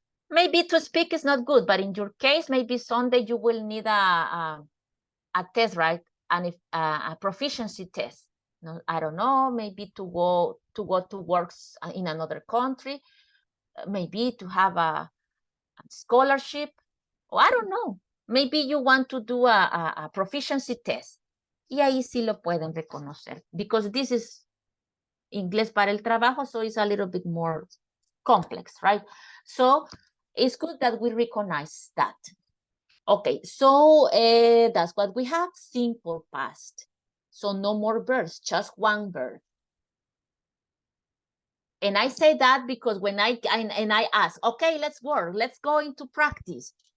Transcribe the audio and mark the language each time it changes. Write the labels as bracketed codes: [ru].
[en] Maybe to speak is not good, but in your case, maybe someday you will need a test, right? And if a proficiency test. No, I don't know, maybe to go to work in another country, maybe to have a scholarship, or I don't know. Maybe you want to do a proficiency test. [es] Y ahí sí lo pueden reconocer, [en] because this is [es] Inglés para el trabajo, [en] so it's a little bit more complex, right? So it's good that we recognize that. Okay, so that's what we have, simple past. So no more verbs, just one verb. And I say that because when I ask, okay, let's work, let's go into practice.